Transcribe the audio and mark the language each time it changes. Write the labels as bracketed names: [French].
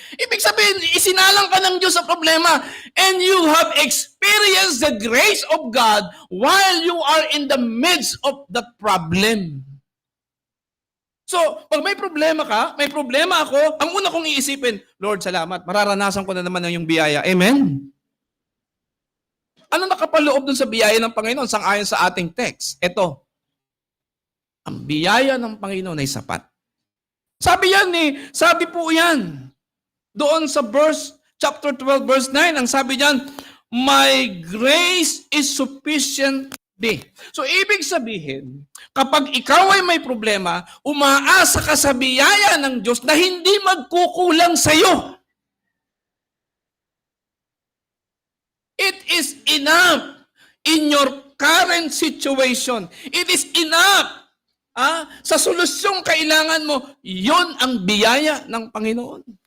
[Filipino] Ibig sabihin, isinalang ka ng Diyos sa problema [English] and you have experienced the grace of God while you are in the midst of that problem. [Filipino] So, pag may problema ka, may problema ako, ang una kong iisipin, Lord, salamat, mararanasan ko na naman ang iyong biyaya. Amen? Ano nakapaloob dun sa biyaya ng Panginoon sang-ayon sa ating text? Ito, ang biyaya ng Panginoon ay sapat. Sabi po yan, doon sa chapter 12, verse 9, ang sabi diyan, [English] my grace is sufficient thee. [Filipino] So, ibig sabihin, kapag ikaw ay may problema, umaasa ka sa biyaya ng Diyos na hindi magkukulang sa iyo. [English] It is enough in your current situation. It is enough [Filipino] sa solusyong kailangan mo, yon ang biyaya ng Panginoon.